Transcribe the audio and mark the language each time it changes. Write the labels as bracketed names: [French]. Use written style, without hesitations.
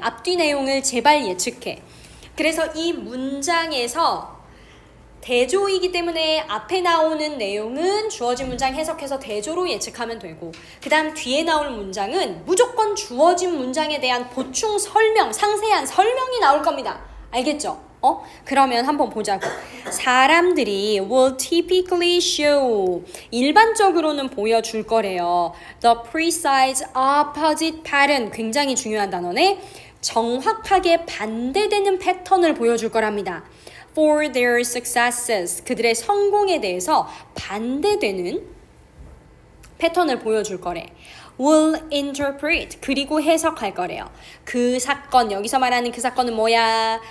[Korean] 앞뒤 내용을 제발 예측해. 그래서 이 문장에서 대조이기 때문에 앞에 나오는 내용은 주어진 문장 해석해서 대조로 예측하면 되고, 그 다음 뒤에 나올 문장은 무조건 주어진 문장에 대한 보충 설명, 상세한 설명이 나올 겁니다. 알겠죠? 그러면 한번 보자고. 사람들이 [English] will typically show, [Korean] 일반적으로는 보여줄 거래요. [English] The precise opposite pattern, [Korean] 굉장히 중요한 단어네. 정확하게 반대되는 패턴을 보여줄 거랍니다. [English] For their successes, [Korean] 그들의 성공에 대해서 반대되는 패턴을 보여줄 거래. [English] Will interpret, [Korean] 그리고 해석할 거래요. 그 사건, 여기서 말하는 그 사건은 뭐야?